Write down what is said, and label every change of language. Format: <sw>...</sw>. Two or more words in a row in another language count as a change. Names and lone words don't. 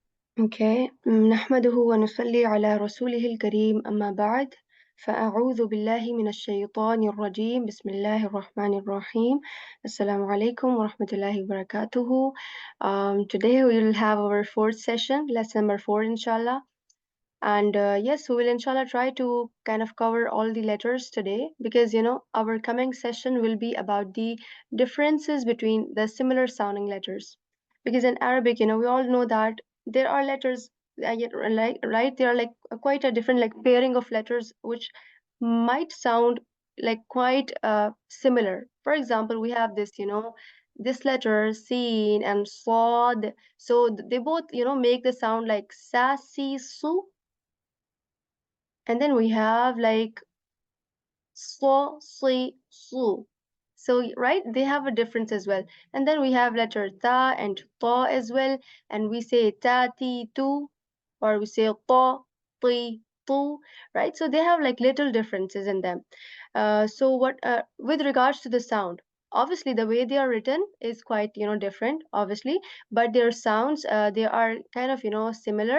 <en>Okay.</en> <ar>نحمده ونصلي على رسوله الكريم أما بعد فأعوذ بالله من الشيطان الرجيم بسم الله الرحمن الرحيم السلام عليكم ورحمة الله وبركاته.</ar> <en>Today we will have our fourth session, lesson number 4 inshallah. And yes, we will inshallah try to kind of cover all the letters today because our coming session will be about the differences between the similar sounding letters. Because in Arabic, we all know that there are letters, like right, there are like quite a different like pairing of letters which might sound like quite similar. For example, we have this letter seen and sad. So they both make the sound like sa si su, and then we have like so, si, su. So, right, they have a difference as well. And then we have letter ta and ta as well. And we say ta, ti, tu, or we say ta, ti, tu, right? So they have like little differences in them. With regards to the sound, obviously the way they are written is quite, different, obviously, but their sounds, they are kind of, similar.</en>